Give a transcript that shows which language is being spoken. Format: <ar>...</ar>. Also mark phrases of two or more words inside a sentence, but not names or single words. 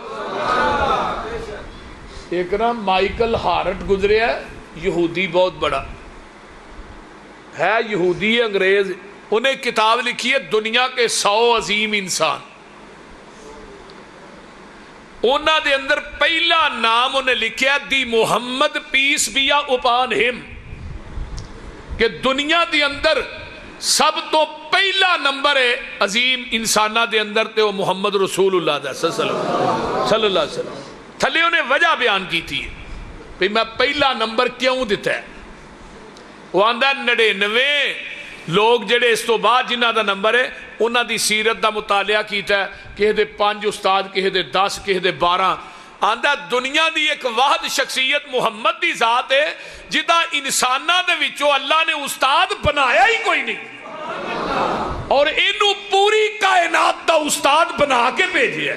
<pa>ایک نا مائیکل ہارٹ گزریا یہودی بہت بڑا ہے یہودی انگریز انہیں کتاب لکھی ہے دنیا کے 100 عظیم انسان. انہاں دے اندر پہلا نام انہیں لکھا دی محمد</pa> <en>peace be upon him,</en> <pa>کہ دنیا دے اندر سب تو پہلا نمبر ہے عظیم انساناں دے اندر تے وو محمد رسول اللہ دا</pa> <ar>صلى الله عليه وسلم.</ar> <pa>تھلے انہیں وجہ بیان کی تھی بھائی میں پہلا نمبر کیوں دتا ہے. وو آندا 99 لوگ جیہڑے اس تو بعد جنہاں دا نمبر ہے انہاں دی سیرت دا مطالعہ کیتا ہے کسے دے 5 استاد کسے دے 10 کسے دے 12. آندا دنیا دی ایک واحد شخصیت محمد دی ذات ہے جدا انساناں دے وچوں اللہ نے استاد بنایا ہی کوئی نہیں اور اینوں پوری کائنات دا استاد بنا کے بھیجیا.</pa>